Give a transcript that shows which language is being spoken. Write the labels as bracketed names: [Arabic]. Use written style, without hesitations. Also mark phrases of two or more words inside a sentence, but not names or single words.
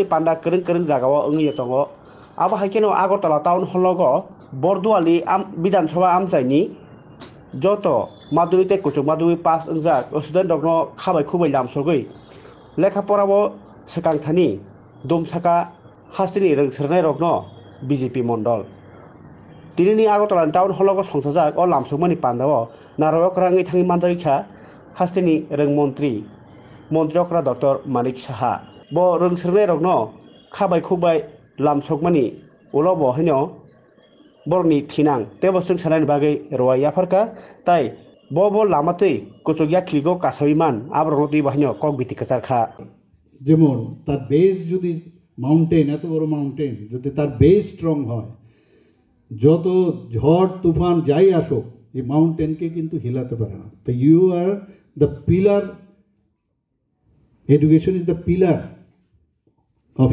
[Kok Borok] panda kereng jagao wngwi tongo abo haikeno Agartala town hall Borduali Bidhan Sabha amchaini joto madhyamik tei kuchuk madhyamik pass ongjak student rokno khabai khubai lamsogwi lekhaporao swkangthani domsaka hastini rungsirnai rokno BJP mondol Tinini Agartala town hall songsajak o lamsokmani pandao narayokra ngi thangi manjagikha hastini rungmantri okra Dr. Manik Saha bo rungsirnai rokno khabai khubai lamsokmani ulobo hino borni thinang tebo sung sanani bagai rowai yafarka tai bo lamatei kuchukya kligo kasaiman abrogoti bahino kok biti kacharkha [Bangla] যেমন তার বেস যদি মাউন্টেন এত বড় মাউন্টেন যদি তার [English] base strong [Bangla] হয় যত ঝড় তুফান যাই আসুক এই মাউন্টেনকে কিন্তু হিলাতে পারে না তো [English] you are the pillar education is the pillar of